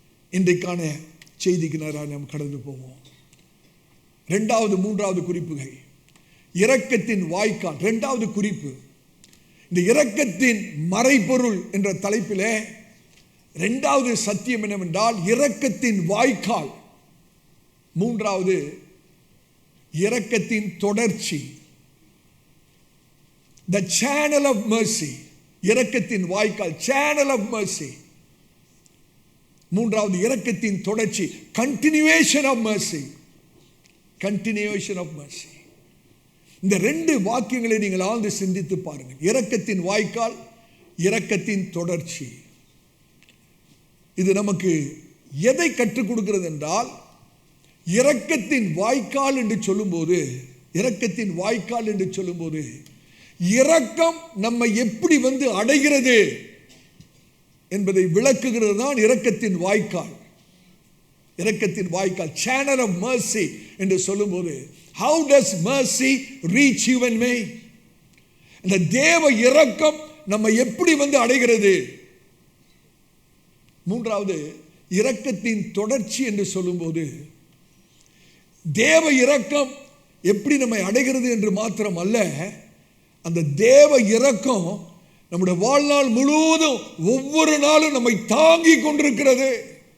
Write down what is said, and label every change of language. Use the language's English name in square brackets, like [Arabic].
[Tamil] இன்றைக்கான செய்திக்கு நேராக நாம் கடந்து போவோம். இரண்டாவது மூன்றாவது குறிப்புகள், இரக்கத்தின் வாய்க்கால். இரண்டாவது குறிப்பு, இந்த இரக்கத்தின் மறைபொருள் என்ற தலைப்பிலே இரண்டாவது சத்தியம் என்னவென்றால் இரக்கத்தின் வாய்க்கால். மூன்றாவது இரக்கத்தின் தொடர்ச்சி, [English] the channel of mercy. [Tamil] இரக்கத்தின் வாய்க்கால், [English] channel of mercy. [Tamil] மூன்றாவது இரக்கத்தின் தொடர்ச்சி, [English] continuation of mercy. continuation of mercy. [Tamil] இந்த ரெண்டு வாக்கியங்களை நீங்கள் ஆழ்ந்து சிந்தித்து பாருங்கள். இரக்கத்தின் வாய்க்கால், இரக்கத்தின் தொடர்ச்சி. இது நமக்கு எதை கற்றுக் கொடுக்கிறது என்றால், இரக்கத்தின் வாய்க்கால் என்று சொல்லும்போது, இரக்கத்தின் வாய்க்கால் என்று சொல்லும்போது இரக்கம் நம்மை எப்படி அடைகிறது என்பதை விளக்குகிறது தான் இரக்கத்தின் வாய்க்கால். இரக்கத்தின் வாய்க்கால், [English] channel of mercy [Tamil] என்று சொல்லும்போது, [English] how does mercy reach you and me? [Tamil] இந்த தேவ இரக்கம் நம்ம எப்படி அடைகிறது? மூன்றாவது, இரக்கத்தின் தொடர்ச்சி என்று சொல்லும்போது, தேவ இரக்கம் எப்படி நம்மை அடைகிறது என்று மாத்திரம் அல்ல, அந்த தேவ இரக்கம் நம்முடைய வாழ்நாள் முழுவதும் ஒவ்வொரு நாளும் நம்மை தாங்கி கொண்டிருக்கிறது.